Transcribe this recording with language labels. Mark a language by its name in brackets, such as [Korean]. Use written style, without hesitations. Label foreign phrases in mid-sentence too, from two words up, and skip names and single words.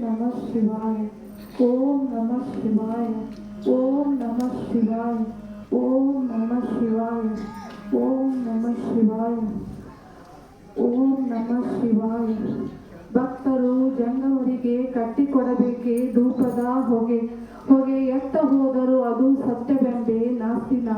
[Sanskrit] ಶಿವಾಯ. ಓಂ ನಮಃ ಶಿವಾಯ. ಓಂ ನಮಃ ಶಿವಾಯ. ಓಂ ನಮಃ ಶಿವಾಯ. ಓಂ ನಮಃ ಶಿವಾಯ. ಓಂ ನಮಃ ಶಿವಾಯ. [Kannada] ಭಕ್ತರು ಜಂಗಮರಿಗೆ ಕಟ್ಟಿಕೊಡಬೇಕೆ ಧೂಪದ ಹೊಗೆ. ಹೊಗೆ ಎತ್ತ ಹೋದರೂ ಅದು ಸತ್ಯವೆಂಬೆ ನಾಸ್ತಿನಾಥ.